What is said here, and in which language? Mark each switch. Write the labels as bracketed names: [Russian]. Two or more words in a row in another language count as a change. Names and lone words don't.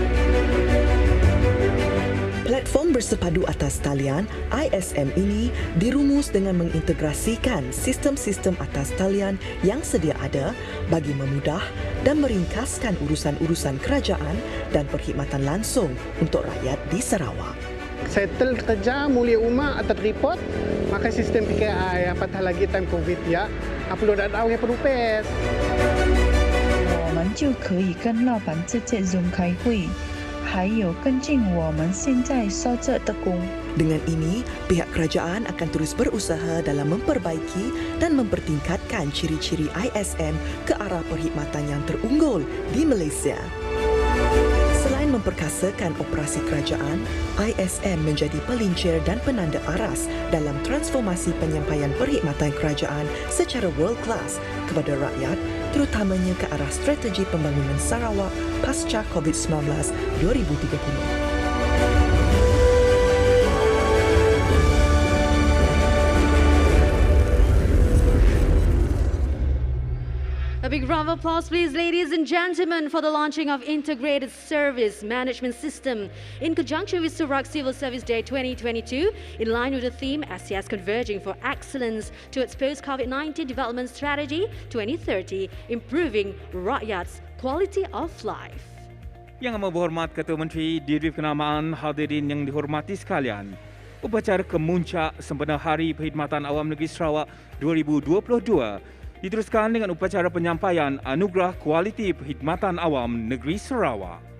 [Malay] Platform bersepadu atas talian ISM ini dirumus dengan mengintegrasikan sistem-sistem atas talian yang sedia ada bagi memudah dan meringkaskan urusan-urusan kerajaan dan perkhidmatan langsung untuk rakyat di Sarawak. Settle kerja, mulia rumah atau report, maka sistem PKI apatah lagi time COVID ya, perlu dah tahu yang perlu pes. [Chinese] 我们就可以跟老板直接 Zoom 开会。还有跟进我们现在所做的工。 [Malay] Dengan ini, pihak kerajaan akan terus berusaha dalam memperbaiki dan mempertingkatkan ciri-ciri ISM ke arah perkhidmatan yang terunggul di Malaysia. Selain memperkasakan operasi kerajaan, ISM menjadi pelincir dan penanda aras dalam transformasi penyampaian perkhidmatan kerajaan secara [English] world class [Malay] kepada rakyat, terutamanya ke arah strategi pembangunan Sarawak pasca COVID-19 2030. [English] A big round of applause, please, ladies and gentlemen, for the launching of Integrated Service Management System in conjunction with Sarawak Civil Service Day 2022, in line with the theme SIAS Converging for Excellence to its post-COVID-19 development strategy 2030, improving rakyat's quality of life. [Malay] Yang Amat Berhormat Ketua Menteri, diberi kenamaan hadirin yang dihormati sekalian, upacara kemuncak sempena Hari Perkhidmatan Awam Negeri Sarawak 2022 Diteruskan dengan upacara penyampaian Anugerah Kualiti Perkhidmatan Awam Negeri Sarawak.